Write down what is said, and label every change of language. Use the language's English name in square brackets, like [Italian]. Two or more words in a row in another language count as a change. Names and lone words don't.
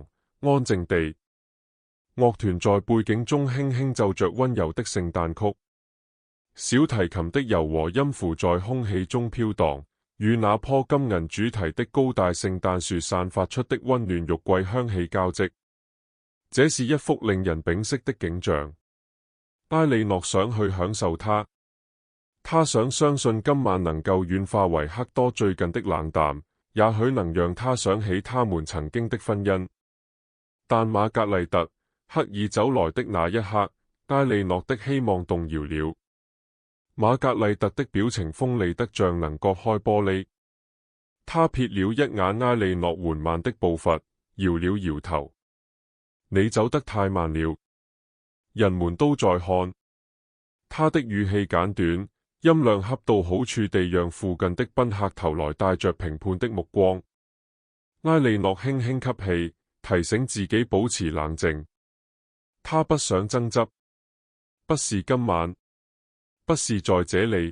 [Chinese] 安靜地，樂團在背景中輕輕奏着溫柔的聖誕曲，小提琴的柔和音符在空氣中飄蕩，與那棵金銀主題的高大聖誕樹散發出的溫暖玉桂香氣交織。這是一幅令人屏息的景象。埃莉諾想去享受它，他想相信今晚能夠軟化維克多最近的冷淡，也許能讓他想起他們曾經的婚姻。但瑪格麗特·克爾走來的那一刻，埃莉諾的希望動搖了。瑪格麗特的表情鋒利得像能割開玻璃。他瞥了一眼埃莉諾緩慢的步伐，搖了搖頭。你走得太慢了，人們都在看。他的語氣簡短，音量恰到好處地讓附近的賓客投來帶着評判的目光。埃莉諾輕輕吸氣，提醒自己保持冷靜。他不想爭執，不是今晚，不是在這裏。